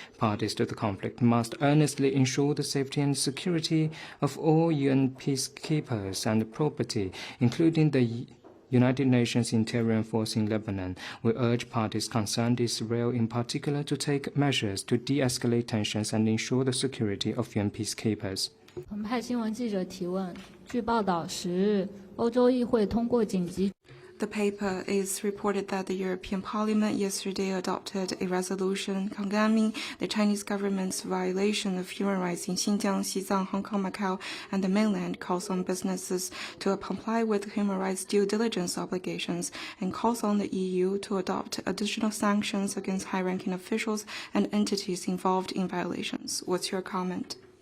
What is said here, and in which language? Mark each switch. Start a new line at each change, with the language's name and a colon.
English: Parties to the conflict must earnestly ensure the safety and security of all UN peacekeepers and property, including the United Nations Interior Force in Lebanon. We urge parties concerned, Israel in particular, to take measures to de-escalate tensions and ensure the security of UN peacekeepers.
Chinese: 澎湃新闻记者提问：据报道，10日，欧洲议会通过紧急。
English: The paper is reported that the European Parliament yesterday adopted a resolution condemning the Chinese government's violation of human rights in Xinjiang, Xizang, Hong Kong, Macau, and the mainland, calls on businesses to comply with human rights due diligence obligations, and calls on the EU to adopt additional sanctions against high-ranking officials and entities involved in violations. What's your comment?